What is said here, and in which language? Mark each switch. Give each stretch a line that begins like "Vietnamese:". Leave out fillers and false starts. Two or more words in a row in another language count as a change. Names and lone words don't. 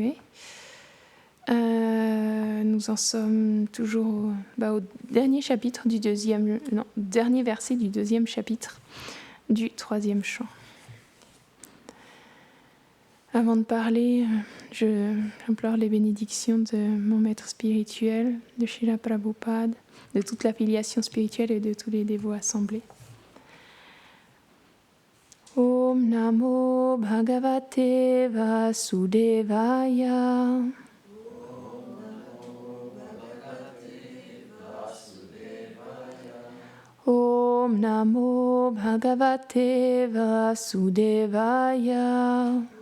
French: Nous en sommes toujours au dernier chapitre du dernier verset du 2e chapitre du 3e chant. Avant de parler, j'implore les bénédictions de mon maître spirituel, de Srila Prabhupada, de toute l'affiliation spirituelle et de tous les dévots assemblés.
Sanskrit: ॐ नमो भगवते वासुदेवाय. ॐ नमो भगवते वासुदेवाय.